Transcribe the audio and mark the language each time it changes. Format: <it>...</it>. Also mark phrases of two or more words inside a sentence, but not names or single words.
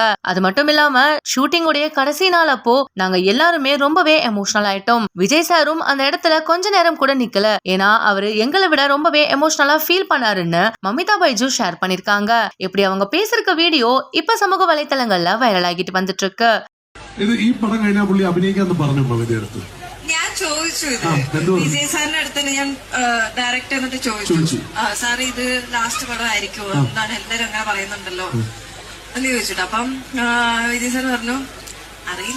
<ta>அது மட்டும் இல்லாம ஷூட்டிங் உடைய கடைசி நாள் அப்போ நாங்க எல்லாருமே ரொம்பவே எமோஷனல் ஆயிட்டோம். விஜய் சாரும் அந்த இடத்துல கொஞ்ச நேரம் கூட நிக்கல, ஏன்னா அவரு எங்களை விட ரொம்பவே எமோஷனலா ஃபீல் பண்ணாருன்னு மமிதா பைஜு ஷேர் பண்ணிருக்காங்க. இப்படி அவங்க பேசிருக்க வீடியோ இப்ப சமூக வலைத்தளங்கள்ல வைரல் ஆகிட்டு வந்துட்டு இருக்கு.</ta> <ml>ഇത് ഈ പടം കഴിഞ്ഞാൽ പുള്ളി അഭിനയിക്കാന്ന് പറഞ്ഞു മമിതയുടെ അടുത്ത്. ഞാൻ ചോദിച്ചു ഇത് വിജയ് സാറിന്റെ അടുത്ത് ഞാൻ ഡയറക്റ്റ് എന്നിട്ട് ചോദിച്ചു, സാർ ഇത് ലാസ്റ്റ് പടമായിരിക്കുമോ എന്നാണ് എല്ലാരും അങ്ങനെ പറയുന്നുണ്ടല്ലോ എന്ന് ചോദിച്ചിട്ട് അപ്പം വിജയ് സാർ പറഞ്ഞു, അറിയില്ല,</ml>